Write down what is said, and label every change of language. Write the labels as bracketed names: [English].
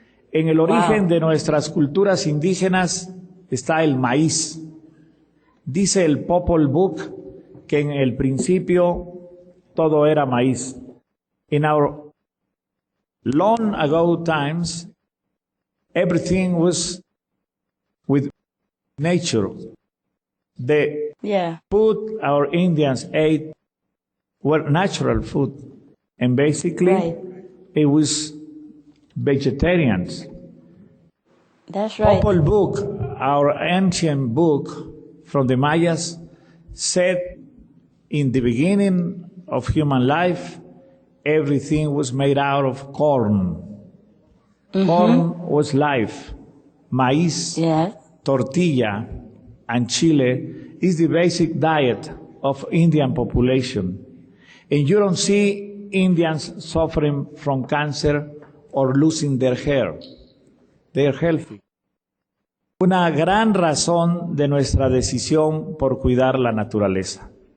[Spanish] En el origen de nuestras culturas indígenas está el maíz. Dice el Popol Vuh que en el principio todo era maíz. [English] In our long ago times, everything was with nature. The food our Indians ate were natural food. And basically, it was vegetarians. That's right. Popol Vuh, our ancient book from the Mayas, said in the beginning of human life, everything was made out of corn. Corn was life. Maíz, tortilla, and chile is the basic diet of Indian population. And you don't see Indians suffering from cancer or losing their hair. They are healthy. [Spanish] una gran razón de nuestra decisión por cuidar la naturaleza.